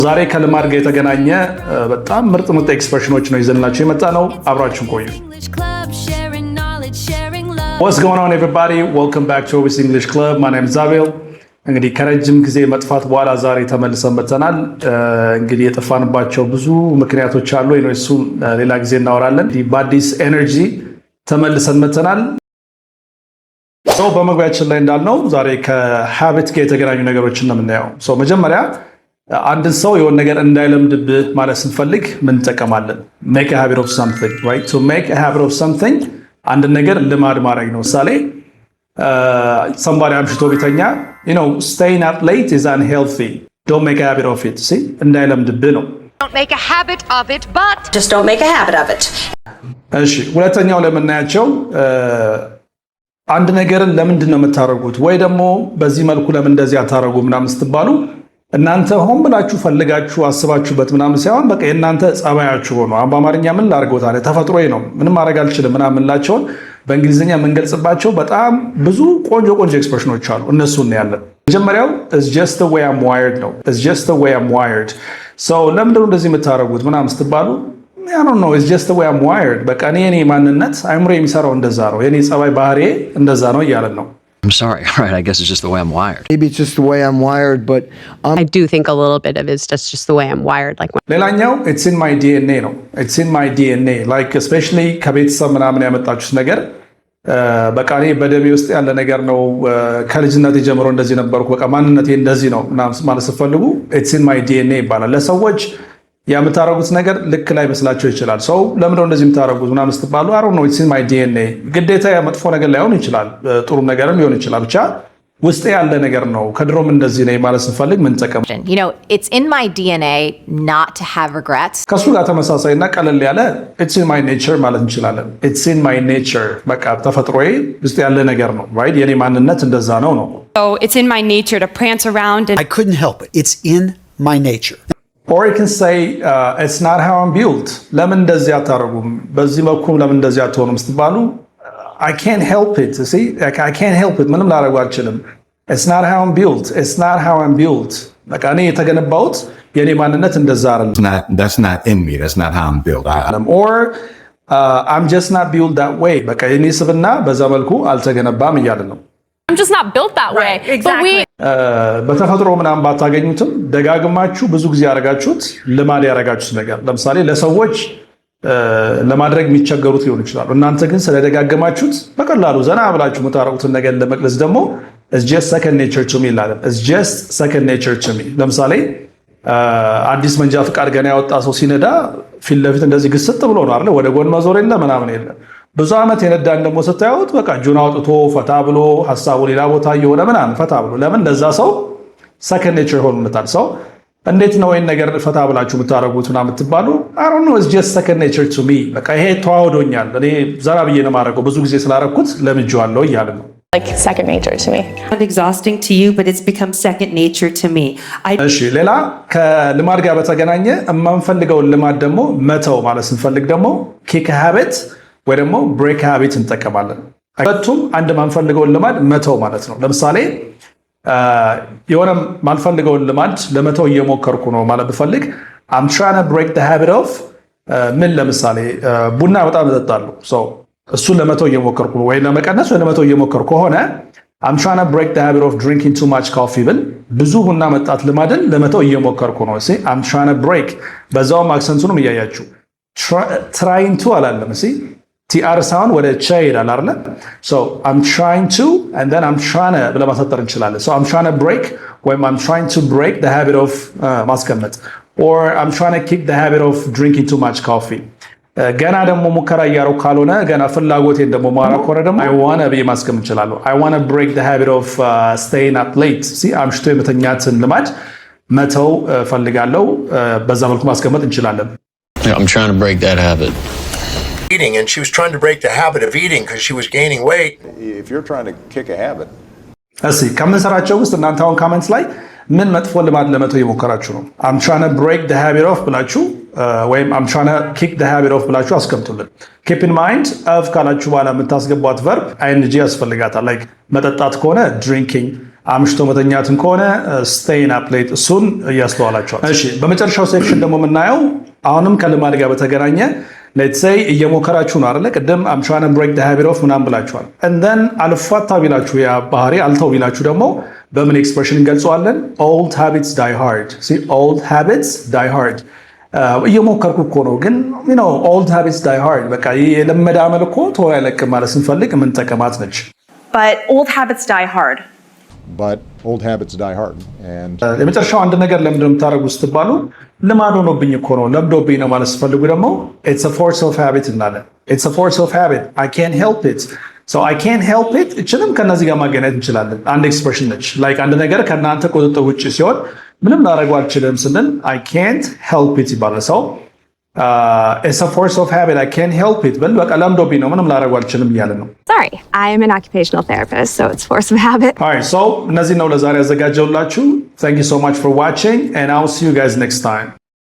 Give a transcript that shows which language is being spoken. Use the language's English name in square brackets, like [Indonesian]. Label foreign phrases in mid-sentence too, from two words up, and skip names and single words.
[Amharic] ዛሬ ከልማድ ጋር የተገናኘ በጣም ምርጥ ኤክስፕሬሽኖች ነው ይዘንላችሁ የመጣ ነው። አብራችሁን ቆዩ። [English] What's going on everybody? Welcome back to Obis English Club. My name is Zabel. [Amharic] እንግዲህ ከረጅም ጊዜ መጥፋት በኋላ ዛሬ ተመልሰን መጥተናል። እንግዲህ የጠፋንባቸው ብዙ ምክንያቶች አሉ። እሱ ሌላ ጊዜ እናወራለን። በአዲስ ኤነርጂ ተመልሰን መጥተናል። ሰው በመግቢያችን ላይ እንዳልነው ዛሬ ከሃቢት ጋር የተገናኙ ነገሮችን ነው የምናየው። ሰው መጀመሪያ አንድን ሰው የሆነ ነገር እንዳይለምድብህ ማለት ስንፈልግ ምን እንጠቀማለን? [English] make a habit of something, right? to make a habit of something [Amharic] አንድ ነገር ልማድ ማድረግ ነው። ምሳሌ somebody አምሽቶ ቢተኛ, [English] staying up late is unhealthy. Don't make a habit of it. see? [Amharic] እንዳይለምድብህ ነው። [English] Don't make a habit of it, but just don't make a habit of it. [Amharic] እሺ፣ ሁለተኛው ለምናያቸው አንድ ነገርን ለምንድን ነው የምታደርጉት ወይ ደግሞ በዚህ መልኩ ለምን እንደዚህ አታደርጉ ምናምን ስትባሉ እናንተ ሆን ብላችሁ ፈልጋችሁ አስባችሁበት ምናምን ሳይሆን በቃ የእናንተ ጸባያችሁ ሆኖ በአማርኛ ምን ላድርገው ታዲያ ተፈጥሮዬ ነው ምንም ማድረግ አልችልም ምናምን ላቸውን በእንግሊዝኛ የምንገልጽባቸው በጣም ብዙ ቆንጆ ኤክስፕሬሽኖች አሉ። እነሱን ነው ያለን። መጀመሪያው [English] is just the way I'm wired [Amharic] ነው። [English] is just the way I'm wired. so [Amharic] ለምንድነው እንደዚህ የምታደርጉት ምናምን ስትባሉ [English] I don't know, it's just the way I'm wired. [Amharic] በቃ እኔ ማንነት አይምሮ የሚሰራው እንደዛ ነው። የኔ ጸባይ ባህሪዬ እንደዛ ነው እያለን ነው። [English] I'm sorry, right? I guess it's just the way I'm wired. Maybe it's just the way I'm wired, but I do think a little bit of it's just the way I'm wired. Like ሌላኛው it's in my DNA ነው። it's in my DNA. [Amharic] like especially ከቤተሰብ ምናምን ያመጣችሁት ነገር በቃ እኔ በደሜ ውስጥ ያለ ነገር ነው። ከልጅነቴ ጀምሮ እንደዚህ ነበርኩ፣ በቃ ማንነቴ እንደዚህ ነው ማለት ስትፈልጉ [English] it's in my DNA [Amharic] ይባላል። ለሰዎች የምታረጉት ነገር ልክ ላይ መስላቸው ይችላል። ሰው ለምንድነው እንደዚህ የምታረጉት ምናምን ስትባሉ [English] I don't know, it's in my DNA። [Amharic] ግዴታ መጥፎ ነገር ላይሆን ይችላል፣ ጥሩ ነገርም ሊሆን ይችላል። ብቻ ውስጥ ያለ ነገር ነው። ከድሮም እንደዚህ ነው ማለት ስንፈልግ ምን ተቀም [English] it's in my DNA not to have regrets። [Amharic] ከሱ ጋር ተመሳሳይና ቀለል ያለ [English] it's in my nature [Amharic] ማለት እንችላለን። [English] it's in my nature [Amharic] በቃ ተፈጥሮዬ ውስጥ ያለ ነገር ነው። right? የኔ ማንነት እንደዛ ነው። [English] So it's in my nature to prance around and I couldn't help it. It's in my nature. Or you can say it's not how I'm built. [Amharic] ለምን እንደዚህ አታረጉም? በዚህ መልኩ ለምን እንደዚህ አትሆኑም ስትባሉ [English] I can't help it. see? like I can't help it. [Amharic] ምንም ላደርግ አልችልም። [English] It's not how I'm built. It's not how I'm built. [Amharic] በቃ እኔ የተገነባሁት የኔ ማንነት እንደዛ አይደለም። [English] That's not in me. That's not how I'm built. Or I'm just not built that way. [Amharic] በቃ የኔ ስብና በዛ መልኩ አልተገነባም እያለ ነው። [English] I'm just not built that way. Right, exactly. [Amharic] በተፈጥሮ ምናምን ባታገኙትም ደጋግማችሁ ብዙ ጊዜ ያረጋችሁት ልማድ ያረጋችሁት ነገር ለምሳሌ ለሰዎች ለማድረግ የሚቸገሩት ሊሆን ይችላል። እናንተ ግን ስለደጋገማችሁት በቀላሉ ዘና ብላችሁ የምታረጉትን ነገር ለመግለጽ ደግሞ [English] it's just second nature to me [Amharic] ይላል። [English] it's just second nature to me። [Amharic] ለምሳሌ አዲስ መንጃ ፍቃድ ገና ያወጣ ሰው ሲነዳ ፊት ለፊት እንደዚህ ግስጥ ብሎ ነው አይደል? ወደ ጎን መዞር የለ ምናምን የለ። ብዙ ዓመት የነዳን ደግሞ ስታዩት በቃ እጁን አውጥቶ ፈታ ብሎ ሐሳቡ ሌላ ቦታ እየሆነ ምናምን ፈታ ብሎ ለምን ለዛ ሰው [English] second nature [Amharic] ሆኖታል። ሰው እንዴት ነው ይሄን ነገር ፈታ ብላችሁ የምታረጉት ምናምን የምትባሉ [English] I don't know, it's just second nature to me። [Amharic] በቃ ይሄ ተዋህዶኛል፣ እኔ ዘና ብዬ ነው የማደርገው፣ ብዙ ጊዜ ስላረኩት ለምጄዋለሁ እያለ ነው። [English] like second nature to me. It's exhausting to you, but it's become second nature to me. [Amharic] እሺ፣ ሌላ ከልማድ ጋር በተገናኘ የማንፈልገውን ልማድ ደግሞ መተው ማለት ስንፈልግ ደግሞ [English] kick a habit [Amharic] ወይ ደግሞ [English] break habit [Amharic] እንጠቀማለን። ሁለቱም አንድ ማንፈልገውን ልማድ መተው ማለት ነው። ለምሳሌ የሆነ ማንፈልገውን ልማድ ለመተው እየሞከርኩ ነው ማለት ብፈልግ [English] I'm trying to break the habit of [Amharic] ምን ለምሳሌ ቡና በጣም እጠጣለሁ። እሱን ለመተው እየሞከርኩ ነው ወይ ለመቀነስ ወይ ለመተው እየሞከርኩ ከሆነ [English] I'm trying to break the habit of drinking too much coffee [Amharic] ብል ብዙ ቡና መጣት ልማድን ለመተው እየሞከርኩ ነው። [English] I'm trying to break [Amharic] በዛውም አክሰንቱንም እያያችሁ [English] trying to [Amharic] አላለም [English] TR sound [Amharic] ወደ ቻ ይላል አይደል? [English] so I'm trying to and then I'm trying to [Amharic] ብለ ማሳጠር እንችላለን። [English] so I'm trying to break [Amharic] ወይም [English] I'm trying to break the habit of [Amharic] ማስቀመጥ [English] or I'm trying to kick the habit of drinking too much coffee። [Amharic] ገና ደግሞ ሙከራ እያደረኩ ካልሆነ ገና ፍላጎቴን ደግሞ ማራ ከሆነ ደግሞ [English] I want to [Amharic] ብዬ ማስቀመጥ እንችላለሁ። [English] I want to break the habit of staying up late። [Amharic] see አምሽቶ የመተኛትን ልማድ መተው ፈልጋለሁ። በዛ መልኩ ማስቀመጥ እንችላለን። [English] I'm trying to break that habit. Eating, and she was trying to break the habit of eating because she was gaining weight. If you're trying to kick a habit. [Amharic] እሺ ከምንሰራቸው ውስጥ እናንተ አሁን ኮሜንትስ ላይ ምን መጥፎ ልማድ ለመተው እየሞከራችሁ ነው? [English] I'm trying to break the habit of [Amharic] ብላችሁ ወይም [English] I'm trying to kick the habit of [Amharic] ብላችሁ አስቀምጡልን። [English] keep in mind of [Amharic] ካላችሁ በኋላ የምታስገቧት [English] verb ing [Amharic] ያስፈልጋታል። like መጠጣት ከሆነ drinking፣ አምሽቶ መተኛትን ከሆነ [English] staying up late [Amharic] እሱን እያስተዋላችኋል። እሺ በመጨረሻው ሴክሽን ደግሞ የምናየው አሁንም ከልማድ ጋር በተገናኘ [English] let's say [Amharic] እየሞከራችሁ ነው አይደለ? ቅድም [English] I'm trying to break the habit of [Amharic] ምናምን ብላችኋል። [English] and then [Amharic] አልፋታ ቢላችሁ ያ ባህሪ አልተው ቢላችሁ ደግሞ በምን ኤክስፕሬሽን እንገልጸዋለን? [English] old habits die hard. see old habits die hard [Amharic] እየሞከርኩ እኮ ነው ግን [English] old habits die hard [Amharic] በቃ የለመደ አመል እኮ ቶሎ አይለቅም ማለት ስንፈልግ የምንጠቀማት ነች። [English] But old habits die hard. But old habits die hard. And [Amharic] የመጨረሻው አንድ ነገር ለምንድን ነው የምታደርጉት ስትባሉ ልማድ ሆኖብኝ እኮ ነው ለምዶብኝ ነው ማለት ስትፈልጉ ደግሞ [English] it's a force of habit [Amharic] እንላለን። [English] it's a force of habit. I can't help it. so I can't help it [Amharic] እችንም ከነዚህ ጋር ማገናኘት እንችላለን። አንድ ኤክስፕሬሽን ነች። ላይክ አንድ ነገር ከእናንተ ቁጥጥር ውጭ ሲሆን ምንም ላደርገው አልችልም ስንል [English] I can't help it [Amharic] ይባላል። ሰው [English] it's a force of habit. I can't help it [Amharic] ብል በቃ ለምዶብኝ ነው ምንም ላደርገው አልችልም እያለ ነው። [English] Sorry, I am an occupational therapist, so it's force of habit. Alright, so [Amharic] እነዚህ ነው ለዛሬ ያዘጋጀውላችሁ. [English] Thank you so much for watching and I'll see you guys next time.